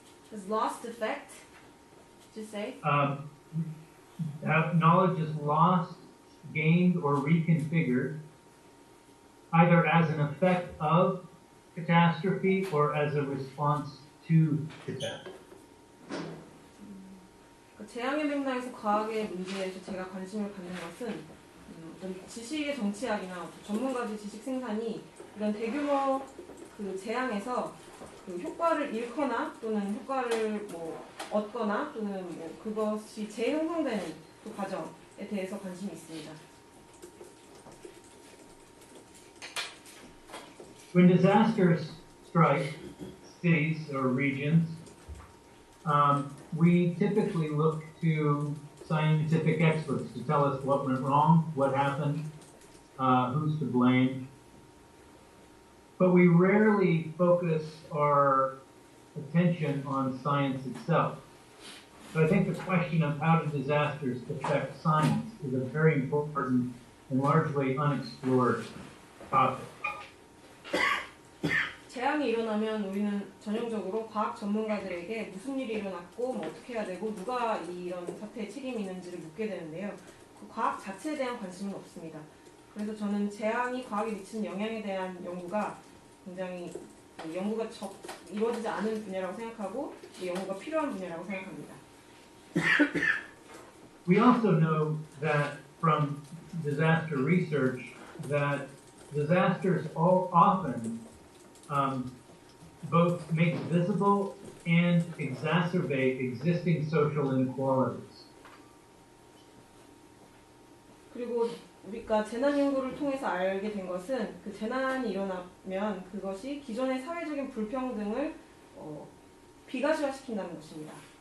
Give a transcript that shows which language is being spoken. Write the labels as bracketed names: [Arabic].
[English] Does lost effect, did you say? Knowledge is lost, gained, or reconfigured, either as an effect of catastrophe or as a response to catastrophe. [Korean] 재앙의 맥락에서 과학의 문제에서 제가 관심을 갖는 것은 어떤 지식의 정치학이나 전문가들 지식 생산이 이런 대규모 그 재앙에서 그 효과를 잃거나 또는 효과를 뭐 얻거나 또는 뭐 그것이 재형성되는 그 과정에 대해서 관심이 있습니다. [English] When disasters strike cities or regions, we typically look to scientific experts to tell us what went wrong, what happened, who's to blame. But we rarely focus our attention on science itself. So I think the question of how do disasters affect science is a very important and largely unexplored topic. [Korean] 재앙이 일어나면 우리는 전형적으로 과학 전문가들에게 무슨 일이 일어났고 뭐 어떻게 해야 되고 누가 이런 사태에 책임이 있는지를 묻게 되는데요. 그 과학 자체에 대한 관심은 없습니다. 그래서 저는 재앙이 과학에 미치는 영향에 대한 연구가 굉장히 연구가 이루어지지 않은 분야라고 생각하고 연구가 필요한 분야라고 생각합니다. [English] We also know that from disaster research that disasters often both make visible and exacerbate existing social inequalities. [Korean] 그리고 우리가 재난 연구를 통해서 알게 된 것은 그 재난이 일어나면 그것이 기존의 사회적인 불평등을 비가시화시킨다는 것입니다.